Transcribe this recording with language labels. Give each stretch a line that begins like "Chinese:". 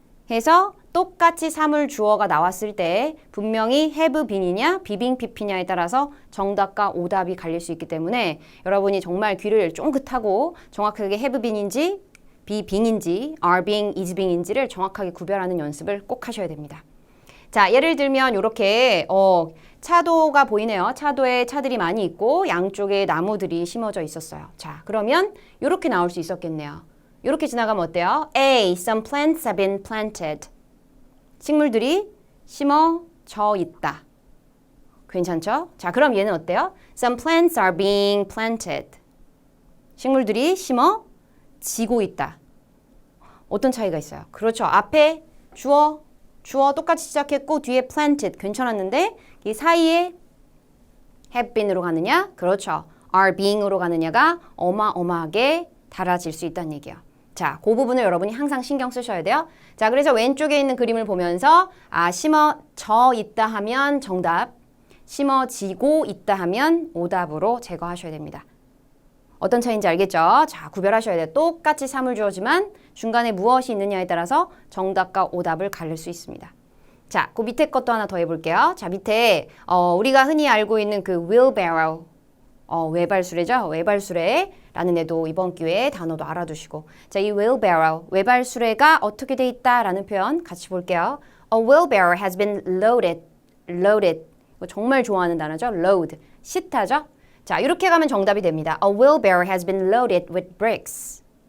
Korean: 해서 똑같이 사물 주어가 나왔을 때 분명히 have been이냐 비빙 PP냐에 따라서 정답과 오답이 갈릴 수 있기 때문에 여러분이 정말 귀를 쫑긋하고 정확하게 have been인지 be being인지 are being, is being인지를 정확하게 구별하는 연습을 꼭 하셔야 됩니다. 자, 예를 들면 이렇게 차도가 보이네요. 차도에 차들이 많이 있고 양쪽에 나무들이 심어져 있었어요. 자, 그러면 이렇게 나올 수 있었겠네요. 이렇게 지나가면 어때요? A.
English: Some plants have been planted.
Korean: 식물들이 심어져 있다. 괜찮죠? 자, 그럼 얘는 어때요?
English: Some plants are being planted.
Korean: 식물들이 심어지고 있다. 어떤 차이가 있어요? 그렇죠. 앞에 주어 똑같이 시작했고 뒤에 planted 괜찮았는데 이 사이에 have been으로 가느냐? 그렇죠. are being으로 가느냐가 어마어마하게 달라질 수 있다는 얘기예요. 자, 그 부분을 여러분이 항상 신경 쓰셔야 돼요. 자, 그래서 왼쪽에 있는 그림을 보면서 심어져 있다 하면 정답, 심어지고 있다 하면 오답으로 제거하셔야 됩니다. 어떤 차이인지 알겠죠? 자, 구별하셔야 돼요. 똑같이 사물 주어지만 중간에 무엇이 있느냐에 따라서 정답과 오답을 가릴 수 있습니다. 자, 그 밑에 것도 하나 더 해볼게요. 자, 밑에 우리가 흔히 알고 있는 그 wheelbarrow, 외발수레죠? 외발수레라는 애도 이번 기회에 단어도 알아두시고. 자, 이 wheelbarrow, 외발수레가 어떻게 돼 있다라는 표현 같이 볼게요.
English: A wheelbarrow has been loaded.
Korean: 이거 정말 좋아하는 단어죠? load, 싣다죠? 자, 이렇게 가면 정답이 됩니다.
English: A wheelbarrow has been loaded with bricks.